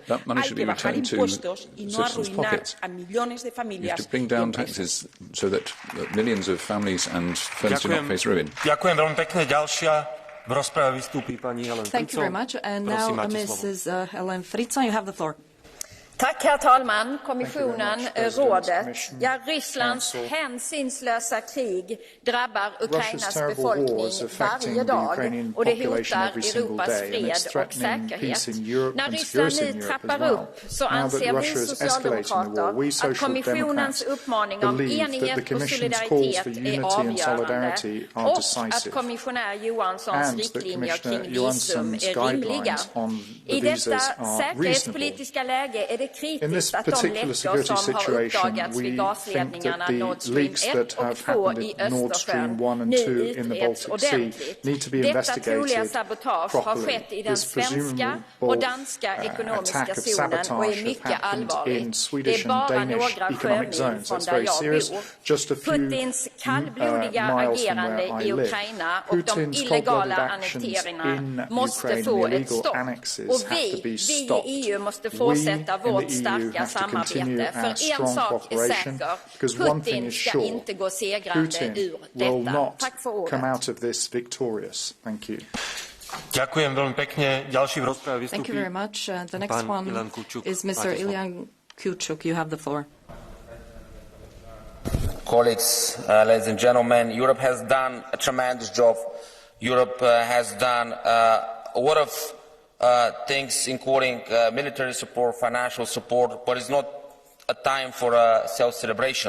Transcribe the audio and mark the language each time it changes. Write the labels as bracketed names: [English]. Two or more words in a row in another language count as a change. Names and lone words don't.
[Spanish] Hay que bajar impuestos y no arruinar a millones de familias y empresas. [Slovak] Ďakujem veľmi pekne. Ďalšia v rozprave vystúpi pani Helen Fritzon. [English] Thank you very much. And now Mrs. Helen Fritzon, you have the floor. [Swedish] Tack, herr talman, kommissionen, rådet. Ja, Rysslands hänsynslösa krig drabbar Ukrainas befolkning varje dag och det hotar Europas fred och säkerhet. När Ryssland nu trappar upp så anser vi socialdemokrater att kommissionens uppmaning om enighet och solidaritet är avgörande och att kommissionär Johanssons riktlinjer kring visum är rimliga. I detta säkerhetspolitiska läge är det kritiskt att de läckor som har uppdagats vid gasledningarna Nord Stream 1 och 2 i Östersjön nu utreds ordentligt. Detta troliga sabotage har skett i den svenska och danska ekonomiska zonen och är mycket allvarligt. Det är bara några sjömil från där jag bor. Putins kallblodiga agerande i Ukraina och de illegala annekteringarna måste få ett stopp. Och vi i EU måste fortsätta vårt starka samarbete. För en sak är säker, Putin ska inte gå segrande ur detta. Tack för ordet. [Slovak] Ďakujem veľmi pekne. Ďalší v rozprave vystúpi. [English] Thank you very much. The next one is Mr. Ilyan Kuchuk. You have the floor. Colleagues, ladies and gentlemen, Europe has done a tremendous job. Europe has done a lot of things, including military support, financial support, but it's not a time for self-celebration.